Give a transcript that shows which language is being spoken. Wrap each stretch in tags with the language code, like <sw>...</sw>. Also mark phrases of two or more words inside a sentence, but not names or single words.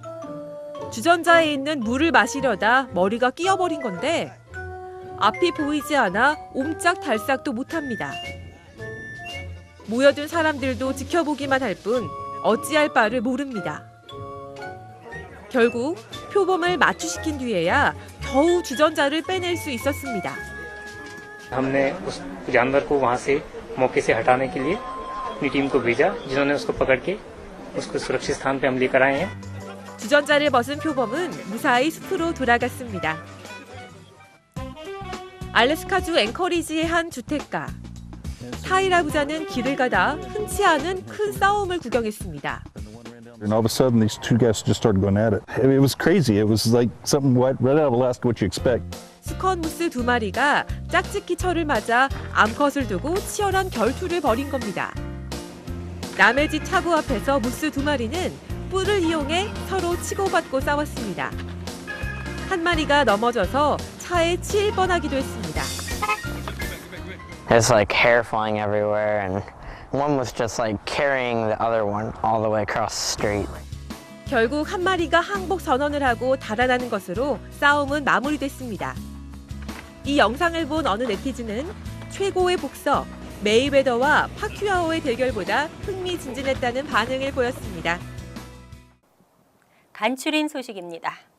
<ko>주전자에 있는 물을 마시려다 머리가 끼어버린 건데 앞이 보이지 않아 옴짝달싹도 못합니다. 모여든 사람들도 지켜보기만 할 뿐 어찌할 바를 모릅니다. 결국 표범을 마취시킨 뒤에야 겨우 주전자를 빼낼 수 있었습니다.</ko> <hi>हमने उस जानवर को वहां से मौके से हटाने के लिए अपनी टीम को भेजा, जिन्होंने उसको पकड़ के उसको सुरक्षित स्थान पे हम लेकर आए हैं।</hi> <ko>주전자를 벗은 표범은 무사히 숲으로 돌아갔습니다. 알래스카주 앵커리지의 한 주택가. 타이라 부자는 길을 가다 흔치 않은 큰 싸움을 구경했습니다.</ko> <en>And all of a sudden, these two guys just started going at it. It was crazy. It was like something right out of Alaska, what you expect.</en> <ko>수컷 무스 두 마리가 짝짓기 철을 맞아 암컷을 두고 치열한 결투를 벌인 겁니다. 남의 집 차고 앞에서 무스 두 마리는 뿔을 이용해 서로 치고받고 싸웠습니다. 한 마리가 넘어져서 차에 치일 뻔하기도 했습니다.</ko> <en>It's like hair flying everywhere, and one was just like carrying the other one all the way across the street.</en> <ko>결국 한 마리가 항복 선언을 하고 달아나는 것으로 싸움은 마무리됐습니다. 이 영상을 본 어느 네티즌은 최고의 복서 메이웨더와 파큐아오의 대결보다 흥미진진했다는 반응을 보였습니다. 간추린 소식입니다.</ko>